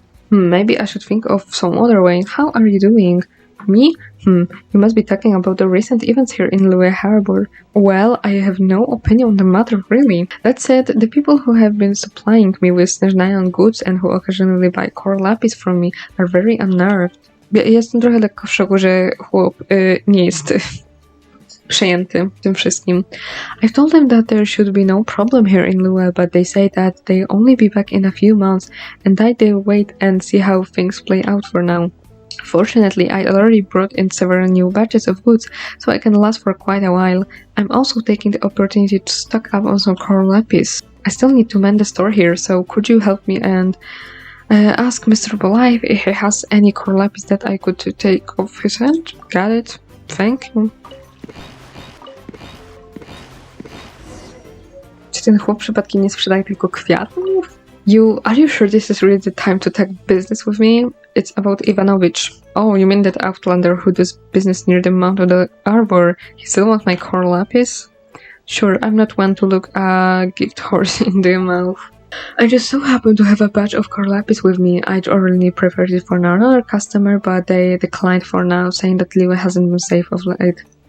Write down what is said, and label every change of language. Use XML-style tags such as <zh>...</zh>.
<en>Maybe I should think of some other way. How are you doing? Me? You must be talking about the recent events here in Liyue Harbor. Well, I have no opinion on the matter, really. That said, the people who have been supplying me with Neon goods and who occasionally buy core lapis from me are very unnerved.</en> <pl>Jestem trochę lekko w szoku, że chłop nie jest przejęty tym wszystkim.</pl> <en>I told them that there should be no problem here in Liyue, but they say that they'll only be back in a few months and that they'll wait and see how things play out for now. Fortunately, I already brought in several new batches of goods, so I can last for quite a while. I'm also taking the opportunity to stock up on some core lapis. I still need to mend the store here, so could you help me and ask Mr. Bolive if he has any core lapis that I could take off his hand? Got it. Thank you.</en> <pl>Czy ten chłop przypadkiem nie sprzedaje tylko kwiatów?</pl> <en>Are you sure this is really the time to talk business with me? It's about Ivanovich. Oh, you mean that outlander who does business near the mouth of the arbor? He still wants my core lapis? Sure, I'm not one to look a gift horse in the mouth. I just so happen to have a batch of core lapis with me. I'd already prepared it for another customer, but they declined for now, saying that Liyue hasn't been safe of late.</en>